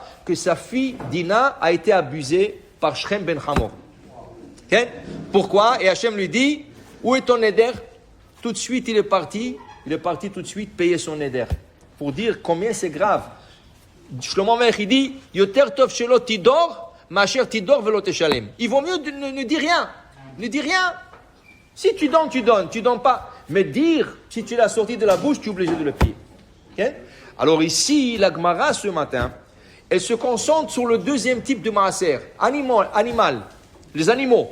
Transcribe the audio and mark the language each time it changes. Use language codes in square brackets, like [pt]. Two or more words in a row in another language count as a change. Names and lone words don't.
[fr] Que sa fille, Dina, a été abusée par Shrem ben Hamor. Okay? Pourquoi? Et Hachem lui dit, où est ton neder? Tout de suite, il est parti tout de suite payer son neder. Pour dire combien c'est grave. Shlomo Melech, il dit, [he] יותר טוב שלא תדור, משתדור ולא תשלם. [fr] Il vaut mieux ne dire rien. Ne dis rien. Si tu donnes, tu donnes pas. Mais dire, si tu l'as sorti de la bouche, tu es obligé de le payer. Okay? Alors ici, la Gemara ce matin, elle se concentre sur le deuxième type de maaser. Animal. Les animaux.